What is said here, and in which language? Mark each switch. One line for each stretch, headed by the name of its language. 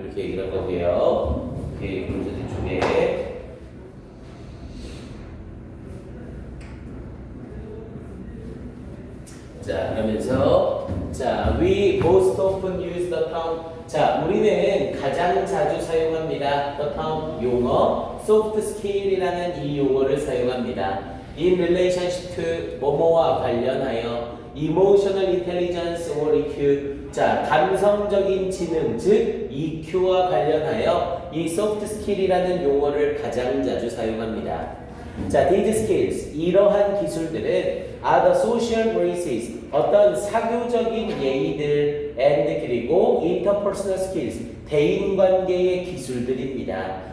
Korean: 이렇게 얘기를 한 거고요. 오케이, 그러면서 뒤쪽에 자, 그러면서 자,
English: we most often use the term.
Korean: 자, 우리는 가장 자주 사용합니다.
English: the term,
Korean: 용어, soft skill이라는 이 용어를 사용합니다.
English: in relationship to
Korean: 뭐뭐와 관련하여
English: emotional intelligence or EQ.
Korean: 자, 감성적인 지능, 즉 EQ와 관련하여 이 soft skill이라는 용어를 가장 자주 사용합니다.
English: 자, these skills,
Korean: 이러한 기술들은
English: are the social graces,
Korean: 어떤 사교적인 예의들
English: and 그리고 interpersonal skills,
Korean: 대인관계의 기술들입니다.